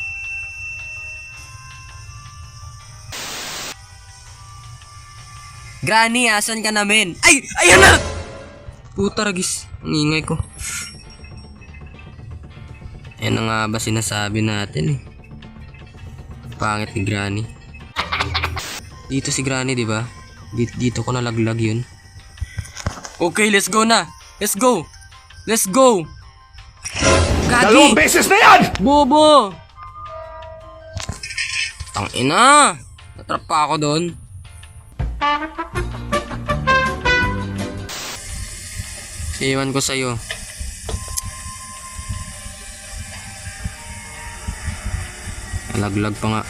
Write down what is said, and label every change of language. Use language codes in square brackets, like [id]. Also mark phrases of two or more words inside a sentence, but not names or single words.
[tl] Granny, asan ka na, men? Ay! Ayan na! Puta, ragis. Ang ingay ko. Yan na nga ba sinasabi natin eh. Pangit ni Granny. Dito si Granny, di ba? Dito ko nalaglag yun. [en] Okay, let's go na. Let's go. Let's go. [tl] Dalawang Gagi! beses na yan! Bobo! Tangina! Natrap pa ako doon. Iwan ko sa'yo. Nalaglag pa nga.